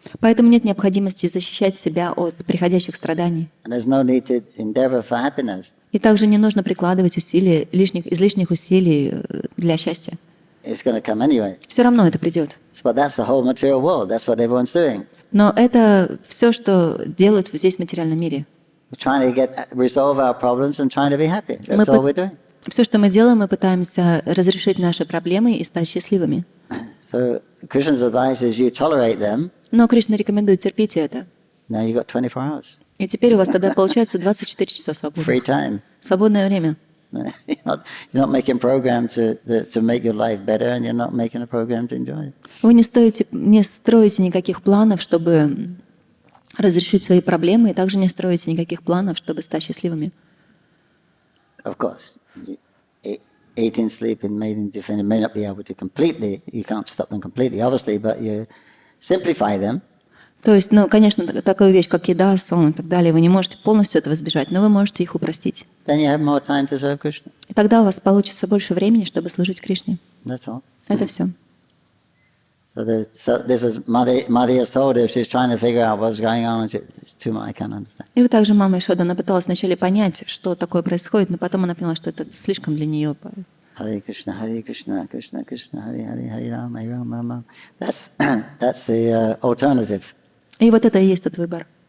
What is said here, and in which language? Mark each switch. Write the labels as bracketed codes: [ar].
[ru] Поэтому нет необходимости защищать себя от приходящих страданий. [en] And there's no need to endeavor for happiness. [ru] И также не нужно прикладывать излишних усилий для счастья. [en] It's going to come anyway. [ru] Все равно это придет. [en] But that's the whole material world. That's what everyone's doing. [ru] Но это все, что делают здесь в материальном мире. [en] We're trying to resolve our problems and trying to be happy. That's all we're doing. [ru] Все, что мы делаем, мы пытаемся разрешить наши проблемы и стать счастливыми. [en] So Krishna's advice is you tolerate them. [ru] Но Кришна рекомендует терпите это. [en] Now you got 24 hours. [ru] И теперь у вас тогда получается 24 часа [en] Free [ru] свободных. [en] time. [ru] Свободное время. [en] You're not making a program to make your life better, and you're not making a program to enjoy it. [ru] Вы не строите никаких планов, чтобы разрешить свои проблемы, и также не строите никаких планов, чтобы стать счастливыми. [en] Of course, eating, sleeping, mating, defending may not be able to completely. You can't stop them completely, obviously, but you simplify them. [ru] То есть, ну, конечно, такую вещь, как еда, сон и так далее, вы не можете полностью этого избежать, но вы можете их упростить. [en] Then you have more time to serve Krishna. [ru] И тогда у вас получится больше времени, чтобы служить Кришне. [en] That's all. [ru] Это все. [en] So this is Mother Yasoda. She's trying to figure out what's going on. It's too much. I can't understand. [ru] И вот также мама Ишода, она пыталась вначале понять, что такое происходит, но потом она поняла, что это слишком для нее. [sa] Hare Krishna, Krishna Krishna, Hare Hare, Hare Rama, Rama Rama. [en] That's the alternative. [ru] И вот это и есть тот выбор.